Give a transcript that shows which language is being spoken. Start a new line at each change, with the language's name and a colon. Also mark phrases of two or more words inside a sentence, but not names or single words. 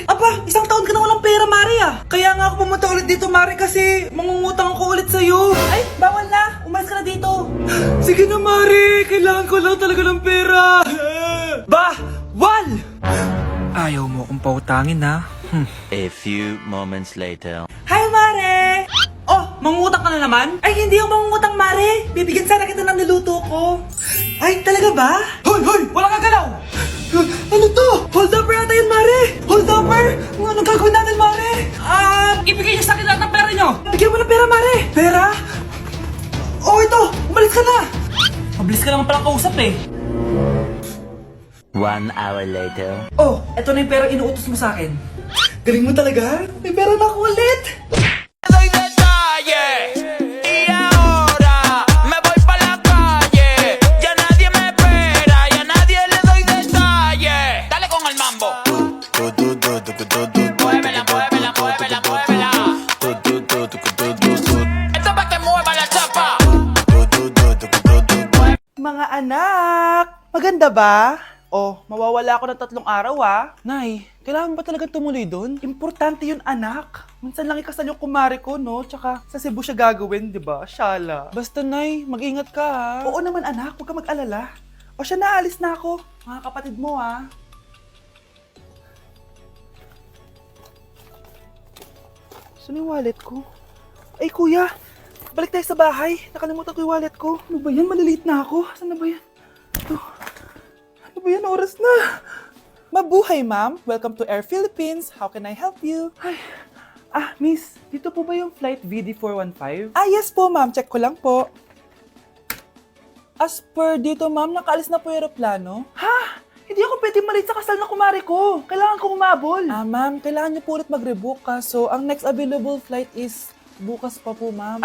Filipino: Aba, isang taon ka na walang pera, Mari ah. Kaya nga ako pumunta ulit dito, Mare, kasi mangungutang ako ulit sa'yo. Ay, bawal na. Umalis ka na dito. Sige na, Mare. Kailangan ko lang talaga ng pera. Wal! Ayaw mo akong pautangin, ha?
English: A few moments later. Hi,
Filipino: Mare! Oh, mangungutang ka na naman? Ay, hindi ako mangungutang, Mare. Bibigyan sana kita ng niluto ko. Ay, talaga ba? Hoy, hoy! Wala kang galaw! Ano to? Hold upper yata yun, Mare! Hold upper? Anong gagawin natin, Mare? Ibigay niyo sa akin lahat ng pera niyo. Bigyan mo ng pera, Mare! Pera? Oh, ito! Umalis ka na! Mabilis ka naman palang kausap eh.
English: 1 hour later.
Filipino: Oh, eto na yung pera inuutos mo sa akin. Galing mo talaga? May pera na ako ulit!
Spanish: Doy detalles y ahora me voy pa la calle. Ya nadie me espera, ya nadie le doy detalles. Dale con el mambo. Muévela, muévela, muévela, muévela. Esto pa' que mueva la chapa.
Filipino: Mga anak, maganda ba? Oh, mawawala ako ng 3 araw ah. Nay, kailangan ba talaga tumuloy doon? Importante yun anak. Minsan lang ikasal yung kumare ko no, tsaka sa Cebu siya gagawin, di ba? Shala. Basta, Nay, mag-ingat ka, ha? Oo naman anak, huwag ka mag-alala. O siya na, alis na ako. Mga kapatid mo ah. Saan yung wallet ko? Ay kuya, balik tayo sa bahay. Nakalimutan ko yung wallet ko. Ano ba yan? Maliliit na ako. Saan na ba yan? Ito. Ano ba yan? Oras na. Mabuhay, ma'am.
English: Welcome to Air Philippines. How can I help you?
Filipino: Ay. Miss, dito po ba yung flight VD415? Yes po, ma'am. Check ko lang po.
English: As per
Filipino: dito, ma'am, nakaalis na po yung aeroplano. Ha? Hindi ako pwede malit sa kasal na kumare ko. Kailangan ko umabol. Ma'am, kailangan niyo po ulit mag-rebook ka. So, ang
English: next available flight is
Filipino: bukas pa po, ma'am.